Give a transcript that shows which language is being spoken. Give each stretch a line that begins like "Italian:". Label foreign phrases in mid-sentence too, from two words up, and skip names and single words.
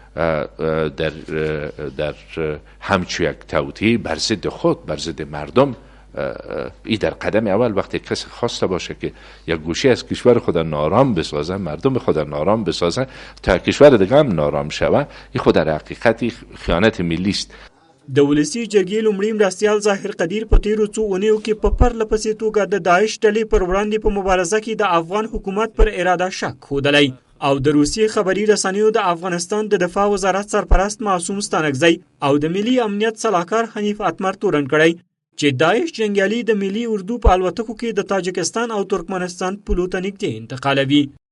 Persian: در همچو یک توطئه بر ضد خود بر ضد مردم ای در قدم اول وقتی کسی خواسته باشه که یک گوشه از کشور خود نارام بسازه مردم خود نارام بسازه تا کشور دیگه هم نارام شوه این خود در حقیقت خیانت ملی است.
Pashto: د ولسي جرګې لومړي مرستیال ظاهر قدیر په تیرو څو اونیو کې په پرله پسې توګه د داعش ډلې پر وړاندې په مبارزه کې د افغان حکومت پر اراده شک ښودلی او د روسیې خبري رسنیو د افغانستان د دفاع وزارت سرپرست معصوم ستانکزی او د ملي امنیت صلاحکار حنیف اتمر تورن کړی چې داعش جنګیالي د ملي اردو په الوتکو کې د تاجکستان او ترکمنستان پولو ته نږدې انتقالوي.